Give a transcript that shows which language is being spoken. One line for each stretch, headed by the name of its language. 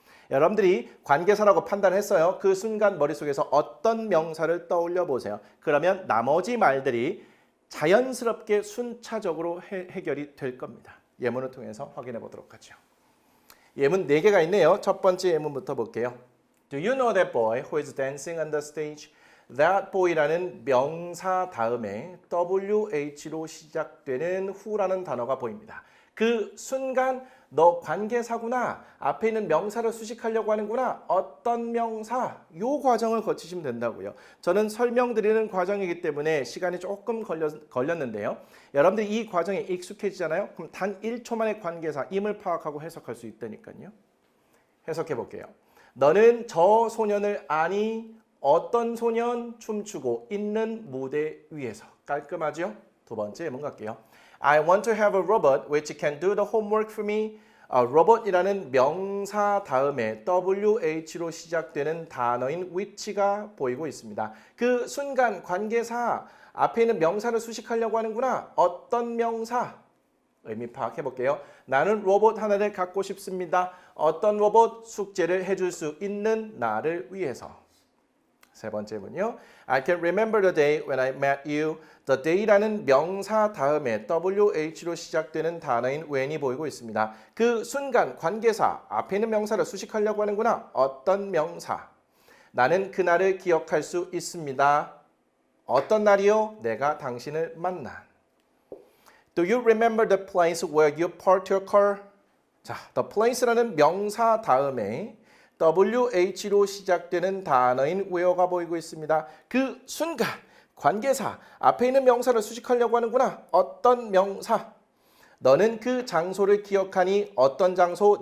Korean: 여러분들이 관계사라고 판단했어요. 그 순간 머릿속에서 어떤 명사를 떠올려 보세요. 그러면 나머지 말들이 자연스럽게 순차적으로 해결이 될 겁니다. 예문을 통해서 확인해 보도록 하죠. 예문 4개가 있네요. 첫 번째 예문부터 볼게요.
English: Do you know that boy who is dancing on the stage? That boy
Korean: 라는 명사 다음에 WH로 시작되는 who라는 단어가 보입니다. 그 순간 너 관계사구나. 앞에 있는 명사를 수식하려고 하는구나. 어떤 명사? 요 과정을 거치시면 된다고요. 저는 설명드리는 과정이기 때문에 시간이 조금 걸렸는데요. 여러분들이 이 과정에 익숙해지잖아요. 그럼 단 1초 만에 관계사임을 파악하고 해석할 수 있다니까요. 해석해 볼게요. 너는 저 소년을 아니? 어떤 소년? 춤추고 있는 무대 위에서. 깔끔하죠? 두 번째 예문 갈게요.
English: I want to have a robot which can do the homework for me.
Korean: 로봇이라는 명사 다음에 WH로 시작되는 단어인 which가 보이고 있습니다. 그 순간 관계사 앞에 있는 명사를 수식하려고 하는구나. 어떤 명사? 의미 파악해 볼게요. 나는 로봇 하나를 갖고 싶습니다. 어떤 로봇? 숙제를 해줄 수 있는 나를 위해서. 세 번째는요.
English: I can remember the day when I met you. The day
Korean: 라는 명사 다음에 WH로 시작되는 단어인 when이 보이고 있습니다. 그 순간 관계사 앞에 있는 명사를 수식하려고 하는구나. 어떤 명사. 나는 그날을 기억할 수 있습니다. 어떤 날이요? 내가 당신을 만난.
English: Do you remember the place where you parked your car?
Korean: 자,
English: the place
Korean: 라는 명사 다음에 WH로 시작되는 단어인 where가 보이고 있습니다. 그 순간 관계사 앞에 있는 명사를 수식하려고 하는구나. 어떤 명사. 너는 그 장소를 기억하니 어떤 장소?